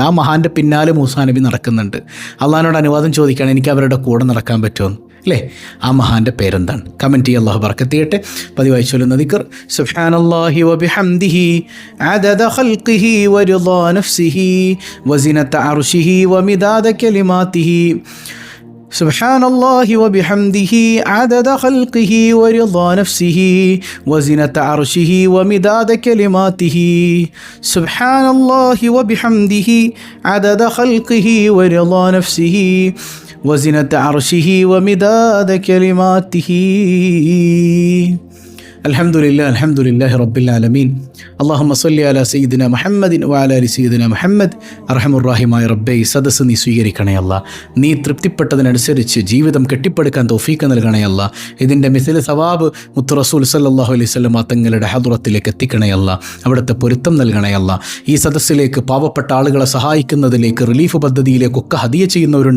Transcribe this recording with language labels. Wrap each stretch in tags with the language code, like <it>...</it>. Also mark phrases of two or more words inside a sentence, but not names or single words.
<ml>ആ മഹാൻ്റെ പിന്നാലെ മൂസാ നബി നടക്കുന്നുണ്ട്. അള്ളാഹിനോട് അനുവാദം ചോദിക്കുകയാണ്, എനിക്ക് അവരുടെ കൂടെ നടക്കാൻ പറ്റുമോ അല്ലേ? ആ മഹാൻ്റെ പേരെന്താണ്? കമൻറ്റ് ചെയ്യുക, അള്ളാഹു ബറക്കത്ത് ചെയ്യട്ടെ. പതിവായി ചൊല്ലുന്ന ദിക്ർ</ml> <ar>سبحان الله وبحمده عدد خلقه ورضا نفسه وزنة عرشه ومداد كلماته. سبحان الله وبحمده عدد خلقه ورضا نفسه وزنة عرشه ومداد كلماته. سبحان الله وبحمده عدد خلقه ورضا نفسه وزنة عرشه ومداد كلماته. الحمد لله رب العالمين. اللهم صل على سيدنا محمد وعلى آل سيدنا محمد.</ar> <ml>അർഹമുർറഹീമായ റബ്ബേ, ഈ സദസ്സ് നീ സ്വീകരിക്കണേ അല്ല. നീ തൃപ്തിപ്പെട്ടതിനനുസരിച്ച് ജീവിതം കെട്ടിപ്പടുക്കാൻ തൗഫീക്ക് നൽകണേ അല്ല. ഇതിൻ്റെ</ml> <ar>مثل ثواب</ar> <ml>മുത്ത് റസൂൽ</ml> <ar>صلى الله عليه وسلم</ar> <ml>തങ്ങളുടെ ഹദ്റത്തിലേക്ക് എത്തിക്കണേ അല്ല. അവിടുത്തെ പൊരുത്തം നൽകണേ അല്ല. ഈ സദസ്സിലേക്ക് പാവപ്പെട്ട ആളുകളെ സഹായിക്കുന്നതിലേക്ക്, റിലീഫ് പദ്ധതിയിലേക്കൊക്കെ ഹദിയ ചെയ്യുന്നവരുണ്ട്.</ml>